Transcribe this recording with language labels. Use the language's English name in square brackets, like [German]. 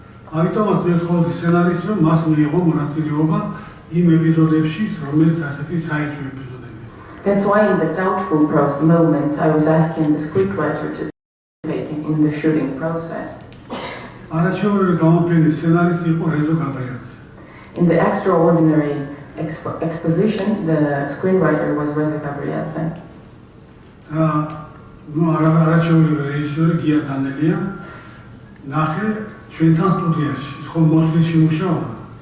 [Georgian] ამიტომაც მე ვთხოვდი სცენარისტს, რომ მას მიიღო მონაწილეობა იმ ეპიზოდებში, რომელიც ასეთი საეჭვო ეპიზოდებია. [English] That's why in the doubtful moments I was asking the scriptwriter to participate in the shooting process. [Georgian] არაჩვეულებრივი გამოფენის სცენარისტი იყო რეზო გაბრიაძე. [English] In the extraordinary exposition, the screenwriter was Reza Gabriadze. [Georgian] არაჩვეულებრივი რეჟისორი გია დანელია ნახე ჩვენთან სტუდიაში, ის ხომ მოსვლისში მუშაობდა.